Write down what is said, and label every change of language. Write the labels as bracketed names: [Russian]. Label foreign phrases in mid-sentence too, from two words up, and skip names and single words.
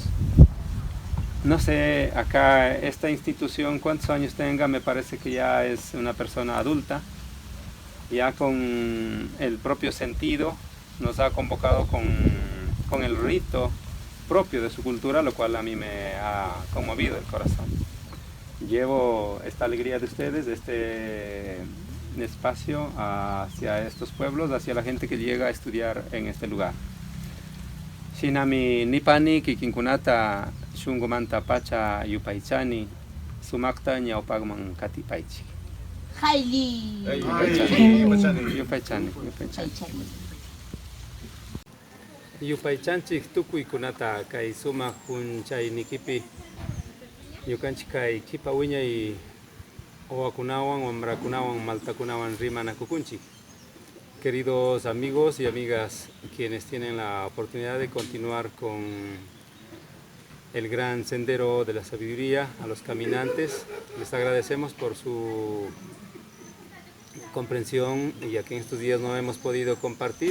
[Spanish] No sé, acá esta institución cuántos años tenga, me parece que ya es una persona adulta, ya con el propio sentido, nos ha convocado con el rito propio de su cultura, lo cual a mí me ha conmovido el corazón. Llevo esta alegría de ustedes, de este espacio hacia estos pueblos, hacia la gente que llega a estudiar en este lugar. [Quechua] Shinami nipani kikinkunata shungumanta pacha yupaychani sumakta ñawpakman katipaychi. Haili. Yupaychani. Yupaychanchik tukuykunata kay sumak punchaynikipi ñukanchik kay kipa wiñay owakunawan, wambrakunawan, maltakunawan rimanakukunchik. [Spanish] Queridos amigos y amigas, quienes tienen la oportunidad de continuar con el gran sendero de la sabiduría, a los caminantes, les agradecemos por su comprensión, ya que en estos días no hemos podido compartir.